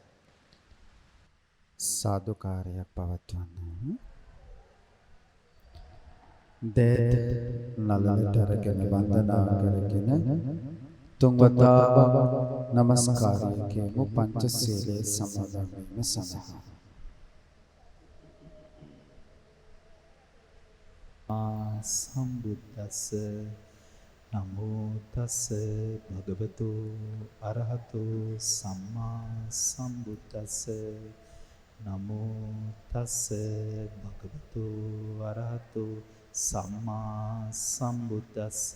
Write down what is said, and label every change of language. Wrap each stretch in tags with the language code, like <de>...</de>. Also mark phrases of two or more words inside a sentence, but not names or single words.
<si>සාදුකාරයක් පවත්වන්න. දේත නලලට අරගෙන වන්දනා කරගෙන තුන්වතාවක් නමස්කාරය කියමු පංචශීලයේ සමාදන් වීම සඳහා.</si> <pi>සම්බුද්දස්ස නමෝ තස්ස භගවතු අරහතු සම්මා සම්බුද්දස්ස නමෝ තස්ස භගවතු අරහතු සම්මා සම්බුද්දස්ස.</pi>